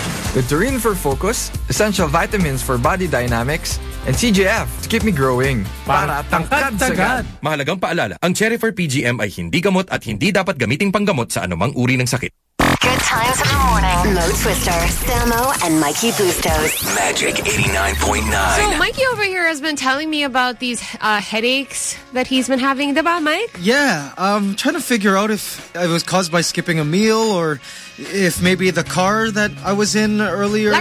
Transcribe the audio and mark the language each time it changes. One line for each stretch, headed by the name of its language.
English: With Turin for focus, essential vitamins for body dynamics, and CGF to keep me growing.
Filipino: Para tangkad-sagad. Mahalagang paalala, ang cherry fur PGM ay hindi gamot at hindi dapat gamiting panggamot sa anumang uri ng sakit.
English: Good times in the morning. Mo Twister, Sammo, and Mikey Bustos. Magic 89.9. So Mikey over here has been telling me about these headaches that he's been having.
Filipino: Diba, Mike?
English: Yeah, I'm trying to figure out if it was caused by skipping a meal or if maybe the car that I was in earlier.